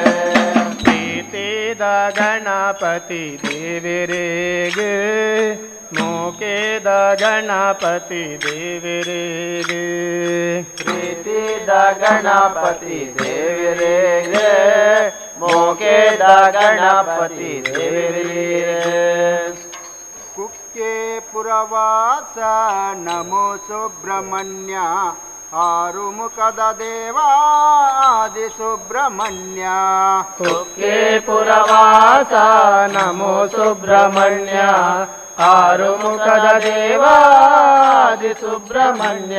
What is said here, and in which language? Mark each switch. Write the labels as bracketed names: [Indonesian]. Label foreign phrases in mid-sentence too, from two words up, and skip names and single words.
[Tulu] ಪ್ರೀತಿದ ಗಣಪತಿ ದೇವರಿಗೆ ಮೋಕೆದ ಗಣಪತಿ ದೇವರಿಗೆ ಪ್ರೀತಿದ ಗಣಪತಿ ದೇವರಿಗೆ ಮೋಗೆದ ಗಣಪತಿ ದೇವರಿಗೆ [Kannada] ಕುಕ್ಕೆ ಪುರವಾಸ ನಮೋ ಸುಬ್ರಹ್ಮಣ್ಯ ಆರು ಮುಖದ ದೇವ ಆದಿ ಸುಬ್ರಹ್ಮಣ್ಯ ಕುಕ್ಕೆ ಪುರವಾಸ ನಮೋ ಸುಬ್ರಹ್ಮಣ್ಯ ಆರು ಮುಖದ ದೇವಾದಿ ಸುಬ್ರಹ್ಮಣ್ಯ